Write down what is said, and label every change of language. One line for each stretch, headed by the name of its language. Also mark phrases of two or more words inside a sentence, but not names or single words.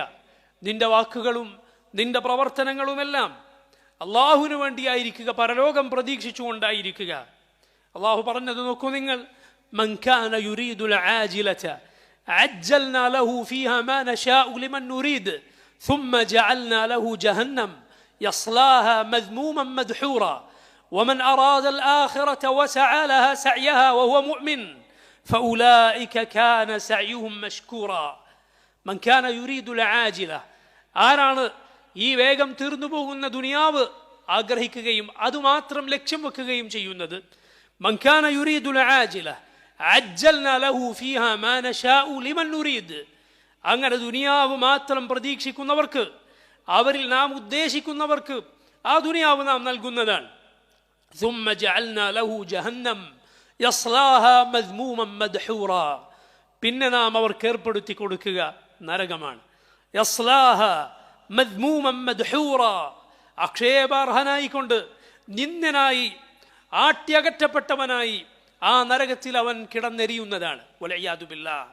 Malayalam: നിന്റെ വാക്കുകളും നിന്റെ പ്രവർത്തനങ്ങളുമെല്ലാം അള്ളാഹുവിന് വേണ്ടിയായിരിക്കുക, പരലോകം പ്രതീക്ഷിച്ചുകൊണ്ടായിരിക്കുക. അള്ളാഹു പറഞ്ഞത് നോക്കൂ നിങ്ങൾ,
Arabic: من كان يريد العاجلة عجلنا له فيها ما نشاء لمن نريد ثم جعلنا له جهنم يصلاها مذموما مدحورا ومن أراد الآخرة وسعى لها سعيها وهو مؤمن فأولئك كان سعيهم مشكورا. من كان يريد العاجلة,
Malayalam: ആരാണ് ഈ വേഗം തീർന്നു പോകുന്ന ദുനിയാവ് ആഗ്രഹിക്കുകയും അതുമാത്രം ലക്ഷ്യം വെക്കുകയും ചെയ്യുന്നത്?
Arabic: من كان يريد العاجلة عجلنا له فيها ما نشاء لمن نريد.
Malayalam: അങ്ങനെ ദുനിയാവ് മാത്രം പ്രതീക്ഷിക്കുന്നവർക്ക്, അവരിൽ നാം ഉദ്ദേശിക്കുന്നവർക്ക് ആ ദുനിയാവ് നാം നൽകുന്നതാണ്.
Arabic: ثم جعلنا له جهنم يصلاها مذموما مدحورا.
Malayalam: പിന്നെ നാം അവർക്ക് ഏർപ്പെടുത്തി കൊടുക്കുക നരകമാണ്.
Arabic: يصلاها مذموما مدحورا,
Malayalam: ആക്ഷേപാർഹനായിക്കൊണ്ട്, നിന്ദനായി, ആട്ടിയകറ്റപ്പെട്ടവനായി ആ നരകത്തിൽ അവൻ കിടന്നെരിയുന്നതാണ്.
Arabic: والعياذ بالله.